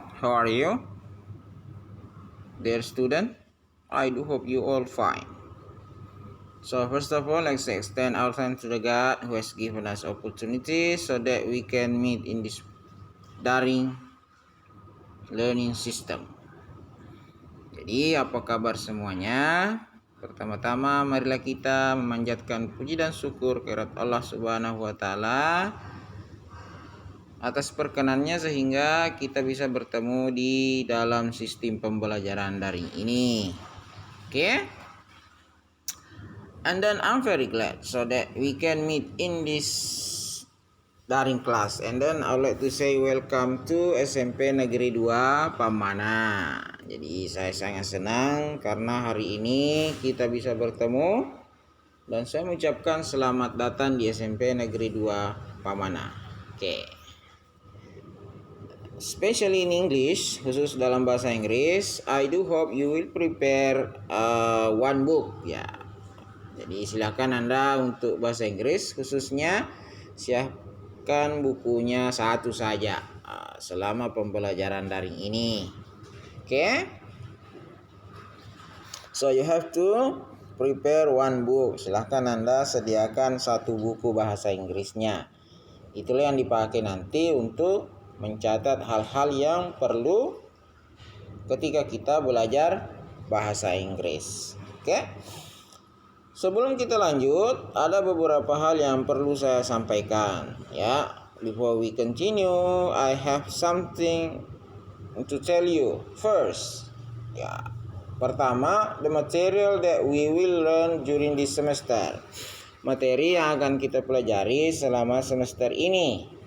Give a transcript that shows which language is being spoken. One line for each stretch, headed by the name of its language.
English: How are you, dear student? I do hope you all fine. So first of all, let's extend our thanks to the God who has given us opportunity so that we can meet in this daring learning system.
Indonesian: Jadi apa kabar semuanya? Pertama-tama marilah kita memanjatkan puji dan syukur kehadirat Allah Subhanahu wa taala atas perkenannya sehingga kita bisa bertemu di dalam sistem pembelajaran daring ini.
English: Okay? And then I'm very glad so that we can meet in this daring class. And then I would like to say welcome to SMP Negeri 2 Pamana.
Indonesian: Jadi saya sangat senang karena hari ini kita bisa bertemu dan saya mengucapkan selamat datang di SMP Negeri 2 Pamana. Oke.
English: Especially in English,
Indonesian: khusus dalam bahasa Inggris,
English: I do hope you will prepare one book ya.
Indonesian: Jadi silakan Anda untuk bahasa Inggris khususnya siapkan bukunya satu saja selama pembelajaran daring ini.
English: Okay? So you have to prepare one book.
Indonesian: Silahkan Anda sediakan satu buku bahasa Inggrisnya. Itulah yang dipakai nanti untuk mencatat hal-hal yang perlu ketika kita belajar bahasa Inggris.
English: Okay?
Indonesian: Sebelum kita lanjut, ada beberapa hal yang perlu saya sampaikan.
English: Ya, before we continue, I have something to tell you first.
Indonesian: Ya, pertama,
English: the material that we will learn during this semester.
Indonesian: Materi yang akan kita pelajari selama semester ini.